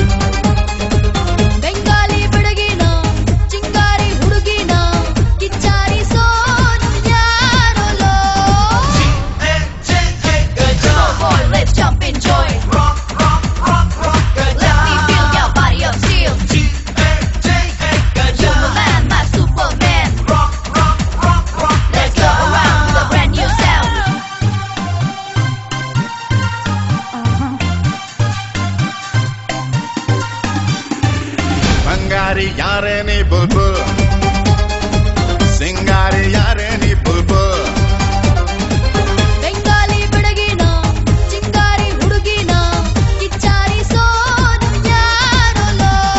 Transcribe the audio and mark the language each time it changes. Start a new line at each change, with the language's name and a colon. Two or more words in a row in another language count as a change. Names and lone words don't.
Kannada: ಬೆಂಗಾಲಿ ಬಡಗಿನ ಚಿಂಗಾರಿ ಹುಡುಗಿನ ಕಿಚ್ಚಾರಿ ಸೋನು ಯಾರೋಲೋ.
English: Come on boy, let's jump in joy. Let me feel your body of steel. You're my man, my Superman. Let's go around with a brand new sound.
Kannada: ಸಂಗಾರಿ ಯಾರೆ ನೀ ಬುಲ್ಬುಲ್, ಸಿಂಗಾರಿ ಯಾರೆ ನೀ ಬುಲ್ಬುಲ್. ಬೆಂಗಾಲಿ ಬಡಗಿನ ಚಿಂಗಾರಿ ಹುಡುಗಿನ ಕಿಚ್ಚಾರಿ ಸೋನು ಯಾರೋಲೋ.